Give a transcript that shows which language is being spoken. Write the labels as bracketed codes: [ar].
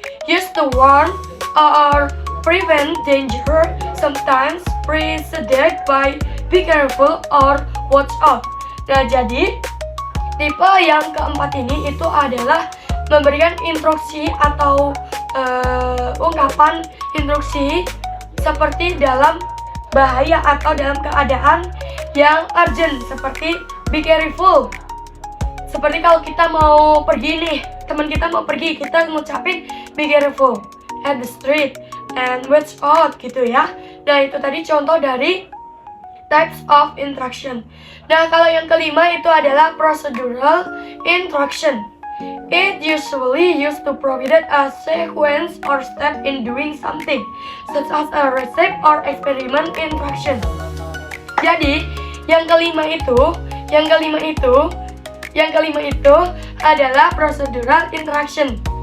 [en] Used to warn or prevent danger, sometimes preceded by be careful or watch out. [id] Nah, jadi tipe yang keempat ini itu adalah memberikan instruksi atau ungkapan instruksi seperti dalam bahaya atau dalam keadaan yang urgent, seperti [en] be careful. [id] Seperti kalau kita mau pergi nih, teman kita mau pergi, kita ngucapin [en] be careful at the street and watch out [id] gitu ya. Nah, itu tadi contoh dari [en] types of instruction. [id] Nah, kalau yang kelima itu adalah procedural instruction. [en] It usually used to provide a sequence or step in doing something, such as a recipe or experiment instruction. [id] Jadi, yang kelima itu adalah procedural instruction.